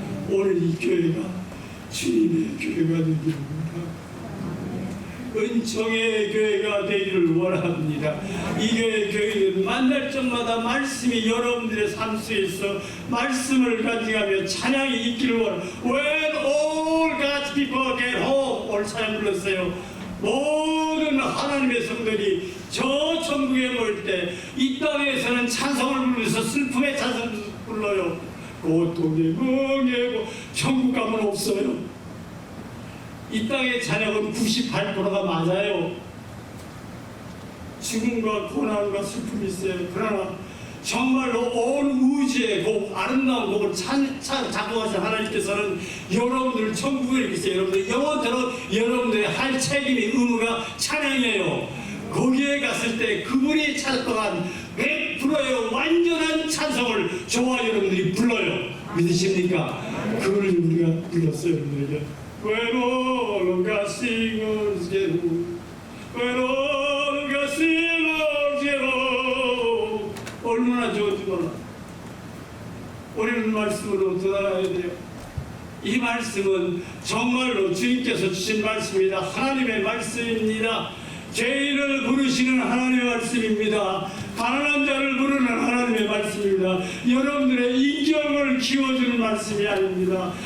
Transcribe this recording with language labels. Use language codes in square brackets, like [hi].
[ko] 오늘 이 교회가 주님의 교회가 되기를 원합니다. 은총의 교회가 되기를 원합니다. 이 교회는 만날 적마다 말씀이 여러분들의 삶 속에서 말씀을 가져가며 찬양이 있기를 원합니다. [en] When all God's people get home, [ko] 오늘 찬양 불렀어요. 모든 하나님의 성도들이 저 천국에 모일 때 이 땅에서는 찬송을 부르면서 슬픔의 찬송을 불러요. 고통의 멍에고 천국 가면 없어요. 이 땅의 찬양은 98%가 맞아요. 죽음과 고난과 슬픔이 있어요. 그러나 정말로 온 우주의 곡, 아름다운 곡을 작곡하신 하나님께서는 여러분들 천국에 계세요. 여러분들 영원토록 여러분들의 할 책임이 의무가 찬양이에요. 거기에 갔을 때 그분이 작곡한 100%의 완전한 찬송을 저와 여러분들이 불러요. 믿으십니까? 그걸 우리가 불렀어요. 여러분들에게. [en] When all God singers get home, when all God singers get home, [ko] 얼마나 좋은지 몰라. 우리는 말씀으로 들어가야 돼요. 이 말씀은 정말로 주님께서 주신 말씀입니다. 하나님의 말씀입니다. 죄인을 부르시는 하나님의 말씀입니다. 가난한 자를 부르는 하나님의 말씀입니다. 여러분들의 인격을 키워주는 말씀이 아닙니다.